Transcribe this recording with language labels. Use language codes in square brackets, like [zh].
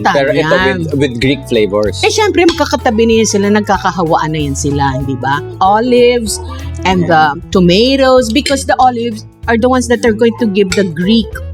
[tl] Pero ito [en] with Greek flavors. [tl] syempre, magkakatabi na yan sila, nagkakahawaan na yan sila, hindi ba? [en] Olives and the tomatoes, because the olives are the ones that are going to give the Greek,